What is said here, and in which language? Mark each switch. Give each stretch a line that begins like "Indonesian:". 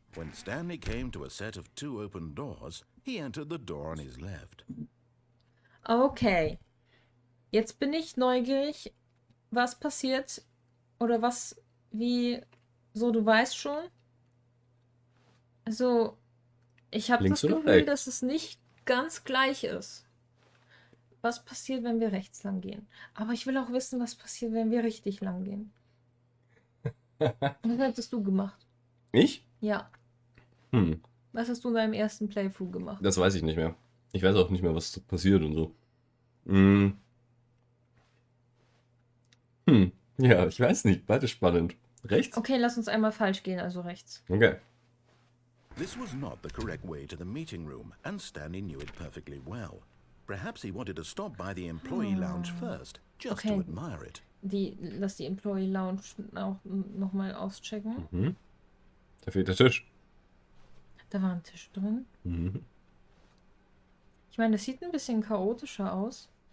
English: When Stanley came to a set of 2 open doors, he entered the door on his left.
German: Okay. Jetzt bin ich neugierig, was passiert oder was, wie, so du weißt schon. Also, ich habe das Links oder Gefühl, rechts? dass es nicht ganz gleich ist. Was passiert, wenn wir rechts lang gehen? Aber ich will auch wissen, was passiert, wenn wir richtig lang gehen. Was hättest du gemacht? Ich? Ja. Hm. Was hast du in deinem ersten Playthrough gemacht? Das weiß ich nicht mehr. Ich weiß auch nicht mehr, was passiert und so. Hm. Ja, ich weiß nicht. Beides spannend. Rechts? Okay, lass uns einmal falsch gehen, also rechts. Okay.
English: This was not the correct way to the meeting room, and Stanley knew it perfectly well. Perhaps he wanted to stop by the employee lounge first, just to
German: Okay.
English: admire it.
German: Lass die Employee Lounge auch nochmal auschecken. Mhm. Da fehlt der Tisch. Da war ein Tisch drin. Mhm. Ich meine, das sieht ein bisschen chaotischer aus.